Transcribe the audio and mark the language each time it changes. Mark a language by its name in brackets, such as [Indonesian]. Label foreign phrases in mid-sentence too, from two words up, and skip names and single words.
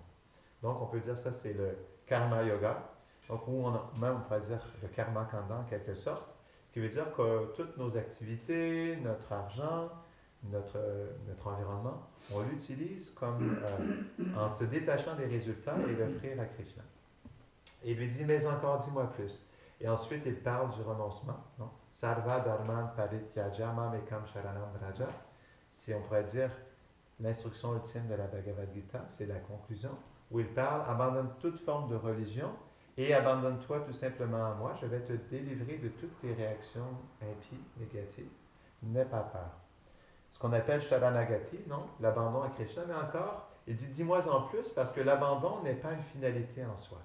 [French] Donc, on peut dire ça, c'est le [Sanskrit] कर्म योग, [French] donc même on pourrait dire le [Sanskrit] कर्म काण्ड [French] en quelque sorte, ce qui veut dire que toutes nos activités, notre argent, notre environnement, on l'utilise comme en se détachant des résultats et l'offrir à Krishna. Et il lui dit, mais encore, dis-moi plus. Et ensuite, il parle du renoncement. Non? [Sanskrit] सर्व धर्मान् परित्यज मामेकं शरणं व्रज. [French] Si on pourrait dire l'instruction ultime de la Bhagavad Gita, c'est la conclusion, où il parle, abandonne toute forme de religion et abandonne-toi tout simplement à moi, je vais te délivrer de toutes tes réactions impies, négatives. N'aie pas peur. Ce qu'on appelle Sharanagati, non? L'abandon à Krishna, mais encore, il dit, dis-moi en plus, parce que l'abandon n'est pas une finalité en soi.